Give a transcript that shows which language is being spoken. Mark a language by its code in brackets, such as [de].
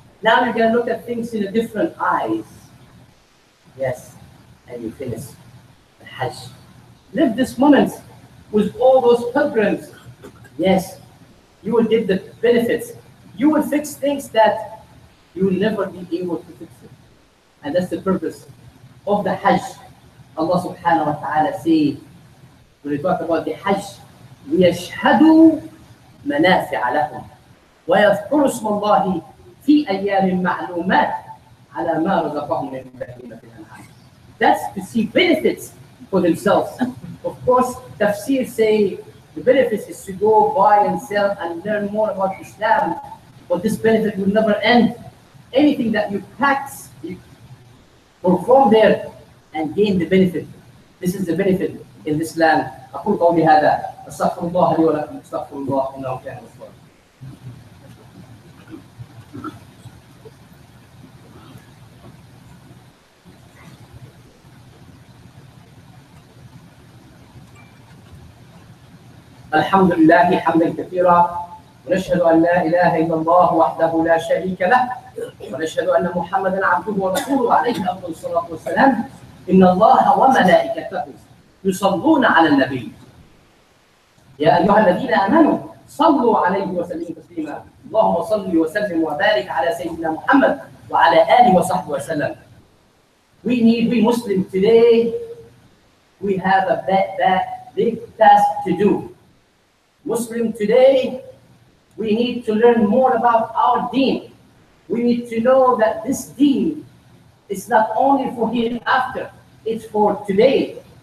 [en] Now you're going to look at things in a different eyes. Yes, and you finish the Hajj. Live this moment with all those pilgrims. Yes, you will get the benefits. You will fix things that you will never be able to fix it. And that's the purpose of the Hajj. Allah subhanahu wa ta'ala say, when we talk about the Hajj, [ar] وَيَشْهَدُوا مَنَافِعَ لَهُمْ وَيَذْكُرُوا اسْمَ اللَّهِ في أيام معلومات على ما رزقهم من بهيمة الأنعام. [en] That's to see benefits for themselves. Of course, tafsir say the benefits is to go buy and sell and learn more about Islam, but this benefit will never end. Anything that you practice, you perform there and gain the benefit. This is the benefit in this land. [ar] أقول قولي هذا أستغفر الله لي ولكم أستغفر الله إنه كان غفورا. الحمد لله حمدا كثيرا ونشهد ان لا اله الا الله وحده لا شريك له ونشهد ان محمدا عبده ورسوله عليه افضل الصلاه والسلام. ان الله وملائكته يصلون على النبي يا ايها الذين امنوا صلوا عليه وسلموا تسليما. اللهم صل وسلم وبارك على سيدنا محمد وعلى اله وصحبه وسلم. [en] We Muslims today, we have a big task to do. Muslim today, we need to learn more about our deen. We need to know that this deen is not only for hereafter, it's for today.